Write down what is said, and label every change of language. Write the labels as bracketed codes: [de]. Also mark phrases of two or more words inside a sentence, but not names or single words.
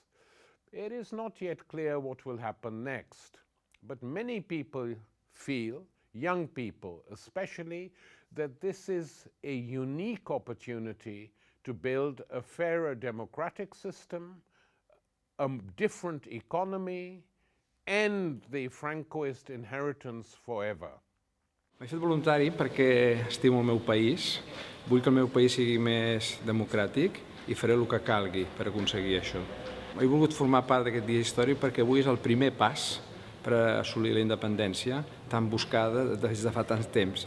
[en] It is not yet clear what will happen next, but many people feel, young people especially, that this is a unique opportunity to build a fairer democratic system, a different economy, and the Francoist inheritance forever. [ca] M'he fet voluntari perquè estimo el meu país, vull que el meu país sigui més democràtic i faré el que calgui per aconseguir això. He volgut formar part d'aquest dia històric perquè avui és el primer pas per assolir la independència tan buscada des de fa tant temps.